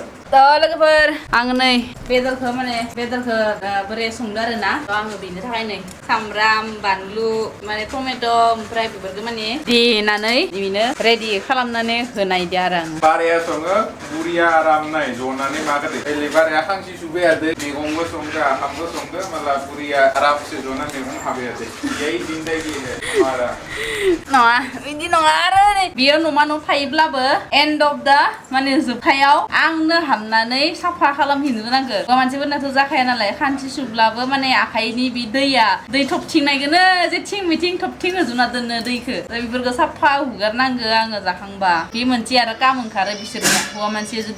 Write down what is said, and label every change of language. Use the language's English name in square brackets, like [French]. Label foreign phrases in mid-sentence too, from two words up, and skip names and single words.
[Bodo] लोगोफोर आं नै बेदरखौ बोरै संदो आरोना आङो बेनि थाखाय नै सामब्राम बानलु माने टमेट' ओमफ्राय बेफोरखौ माने देनानै बिनो रेडि खालामनानै होनायदो आरो आं बाराया सङो बुरिया आराम नाय जनानै मागोदे एले बाराया खांसि सुबाय आदे मैगंबो संदो आखामबो संदो माला बुरिया आरामसे जना मैगं हाबाय आदे [Hindi] यही जिन्दगि है हमारा [Bodo] नङा बिदि नङा आरो बियो न'मा न' थायोब्लाबो [English] end of the [Bodo] माने जोबथायाव आंनो दाननानै साफा खालामफिननो रोंनांगौ हौवा मानसिफोरनाथ' जाखाया नालाय खानसि सुब्लाबो माने आखाइनि बे दैया दै थबथिंनायखौनो जेथिं मिथिं थबथिं होजुना दोनो दैखौ बेफोरखौ साफा हुगारनांगौ आङो जाखांबा बे मोनसे आरो काम ओंखारो बिसोरना हौवा मानसिया जुदि